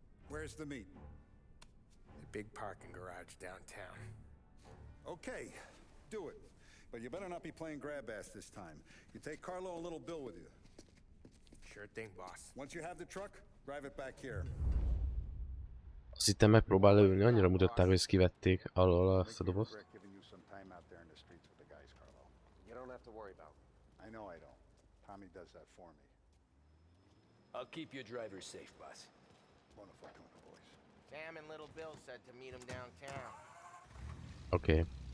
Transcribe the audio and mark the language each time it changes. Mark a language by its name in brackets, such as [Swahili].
[English] Where's the meet? The big parking garage downtown. Okay, do it. But you better not be playing grab ass this time. You take Carlo and little Bill with you. Sure thing, boss. Once you have the truck, drive it back here. [Hungarian] Azt hittem megpróbál leülni, annyira mutatták, hogy ezt kivették alól azt a dobozt. [English] Rick giving you some time out there in the streets with the guys, Carlo. You don't have to worry about it. I know I don't. Tommy does that for me. I'll keep your driver safe, boss. [Italian] Buona fortuna, boys. [English] Sam and little Bill said to meet him downtown. [Hungarian] Oké.